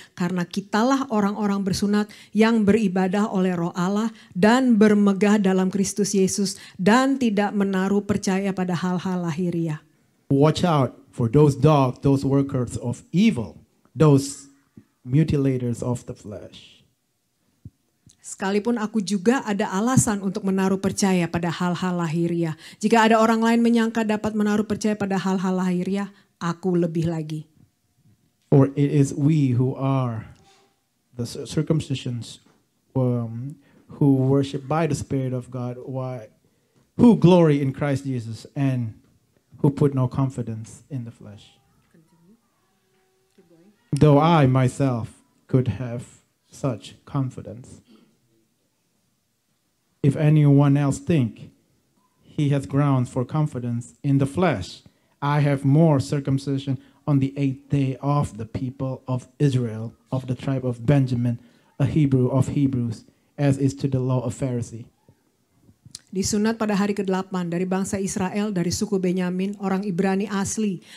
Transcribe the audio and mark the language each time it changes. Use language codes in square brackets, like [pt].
[id] Karena kitalah orang-orang bersunat yang beribadah oleh Roh Allah dan bermegah dalam Kristus Yesus dan tidak menaruh percaya pada hal-hal lahiriah. [en] Watch out for those dogs, those workers of evil, those mutilators of the flesh. [id] Sekalipun aku juga ada alasan untuk menaruh percaya pada hal-hal lahiriah. Jika ada orang lain menyangka dapat menaruh percaya pada hal-hal lahiriah, aku lebih lagi. [en] For it is we who are the circumcisions, who worship by the Spirit of God, who glory in Christ Jesus, and who put no confidence in the flesh. Though I myself could have such confidence. If anyone else think he has grounds for confidence in the flesh, I have more circumcision on the 8th day of the people of Israel, of the tribe of Benjamin, a Hebrew of Hebrews, as is to the law of Pharisee. [id] Disunat pada hari ke-8 dari bangsa Israel, dari suku Benyamin, orang Ibrani asli.